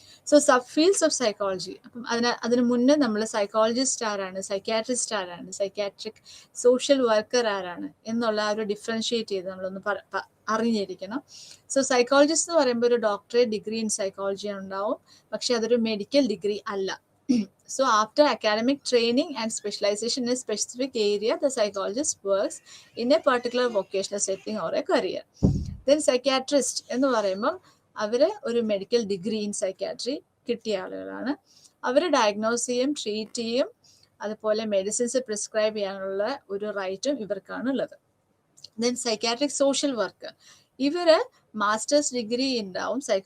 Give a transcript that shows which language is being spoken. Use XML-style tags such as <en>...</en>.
<ml>So sub fields of psychology. അപ്പം അതിന് മുന്നേ നമ്മൾ സൈക്കോളജിസ്റ്റ് ആരാണ്, സൈക്യാട്രിസ്റ്റ് ആരാണ്, സൈക്യാട്രിക് സോഷ്യൽ വർക്കർ ആരാണ് എന്നുള്ള ആ ഒരു ഡിഫറൻഷിയേറ്റ് ചെയ്ത് നമ്മളൊന്ന് അറിഞ്ഞിരിക്കണം. സോ സൈക്കോളജിസ്റ്റ് എന്ന് പറയുമ്പോൾ ഒരു ഡോക്ടറേറ്റ് ഡിഗ്രി ഇൻ സൈക്കോളജി ഉണ്ടാവും, പക്ഷെ അതൊരു മെഡിക്കൽ ഡിഗ്രി അല്ല.</ml> <en>So after academic training and specialization in a specific area, the psychologist works in a particular vocational setting or a career.</en> <ml>Then psychiatrist എന്ന് പറയുമ്പോൾ അവർ ഒരു മെഡിക്കൽ ഡിഗ്രി ഇൻ സൈക്യാട്രി കിട്ടിയ ആളുകളാണ്. അവർ diagnose ചെയ്യും, ട്രീറ്റ് ചെയ്യും, അതുപോലെ medicines prescribe ചെയ്യാനുള്ള ഒരു റൈറ്റും ഇവർക്കാണ് ഉള്ളത്. ദെൻ സൈക്യാട്രിക് സോഷ്യൽ വർക്കർ, ഇവര് മാസ്റ്റേഴ്സ് ഡിഗ്രി ഉണ്ടാവും.</ml>